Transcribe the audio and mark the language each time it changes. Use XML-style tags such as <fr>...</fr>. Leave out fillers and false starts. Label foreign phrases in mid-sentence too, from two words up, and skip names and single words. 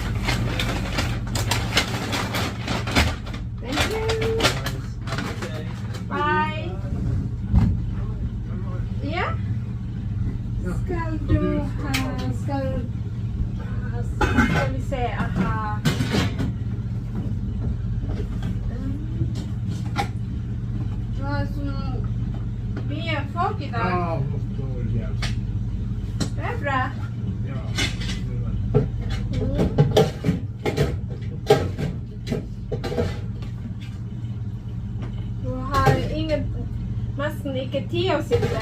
<en>Thank you. Have a good day. Bye.</en> <no>Ja? Skal du ha Skal vi se aha. Det var sånn mye folk i dag.</no> <sv>Ja, måste vara rejält.</sv> <no>Det er bra. Ja, det var det. Du har nesten ikke tid å sitte.</no>